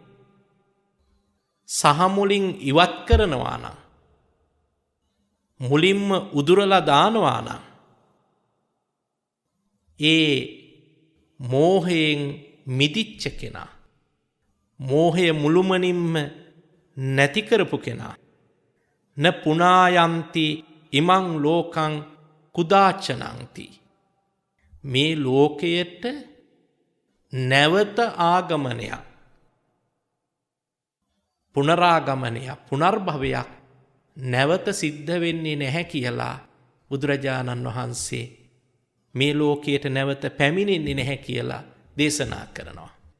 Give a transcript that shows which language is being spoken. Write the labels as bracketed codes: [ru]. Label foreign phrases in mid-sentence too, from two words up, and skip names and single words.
[si] සහ මුලින් ඉවත් කරනවා නම්, මුලින්ම උදුරලා දානවා නම්, ඒ මෝහයෙන් මිදිච්ච කෙනා, මෝහය මුළුමනින්ම නැති කරපු කෙනා, [pi] න පුනායන්ති ඉමං ලෝකං කුදාචනන්ති. [si] මේ ලෝකයට නැවත ආගමනයක්, පුනරාගමනයක්, පුනර්භවයක් නැවත සිද්ධ වෙන්නේ නැහැ කියලා බුදුරජාණන් වහන්සේ මේ ලෝකයට නැවත පැමිණෙන්නේ නැහැ කියලා දේශනා කරනවා.